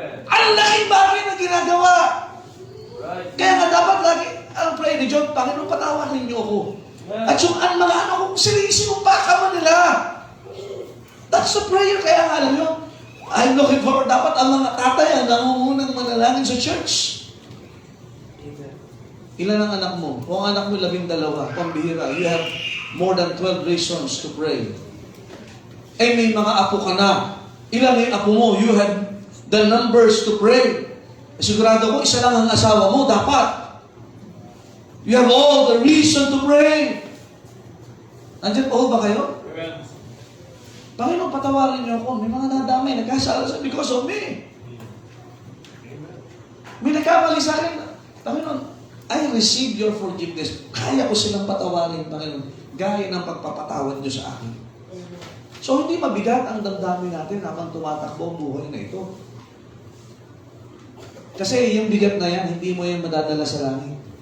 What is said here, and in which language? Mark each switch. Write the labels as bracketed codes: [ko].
[tl] Ang laking bagay na ginagawa. Kaya nga dapat lagi, ang prayer ni Job, Panginoon, patawarin niyo ako. At yung mga ano kung sinumpa ka man nila. [en] That's the prayer. [tl] Kaya nga alam nyo, [en] I'm looking forward, [tl] dapat ang mga tatay ang nangungunang manalangin sa church. Ilan ang anak mo? Kung ang anak mo 12, pambihira, [en] you have more than 12 reasons to pray. [tl] Eh may mga apo ka na. Ilan yung apo mo? [en] You have the numbers to pray. [tl] Sigurado ko, isa lang ang asawa mo, dapat. [en] You have all the reason to pray. [tl] Nandiyan po ba kayo? Panginoon, patawarin niyo ako. May mga nadamay, nagkasala sa [en] because of me. [tl] May nagkamali sa akin. [en] Panginoon, I receive your forgiveness. [tl] Kaya ko silang patawarin, Panginoon. Gaya ng pagpapatawad niyo sa akin. So, hindi mabigat ang damdamin natin habang tumatakbo ang buhay na ito. Kasi yung bigat na yan, hindi mo yan madadala sa langit.